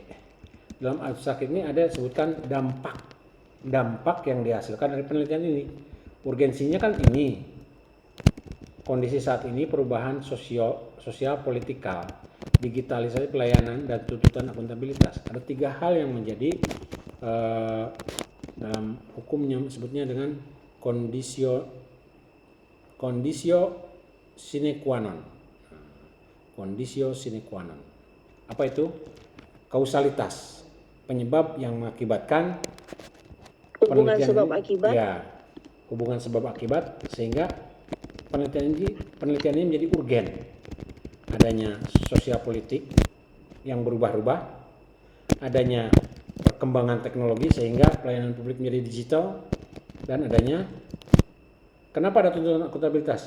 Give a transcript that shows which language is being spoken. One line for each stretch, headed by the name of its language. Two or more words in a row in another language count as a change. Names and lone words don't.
Indonesian: Dalam abstrak ini ada sebutkan dampak yang dihasilkan dari penelitian ini. Urgensinya kan ini, kondisi saat ini perubahan sosial politikal, digitalisasi pelayanan, dan tuntutan akuntabilitas. Ada 3 hal yang menjadi dalam hukumnya sebutnya dengan
Latin: kondisio sine qua non. Kondisio sine qua non.
Indonesian: Apa itu? Kausalitas, penyebab yang mengakibatkan Hubungan penelitian sebab ini. akibat. Ya, hubungan sebab akibat, sehingga penelitian ini menjadi urgen. Adanya sosial politik yang berubah-ubah, adanya perkembangan teknologi sehingga pelayanan publik menjadi digital, dan adanya, kenapa ada tuntutan akuntabilitas?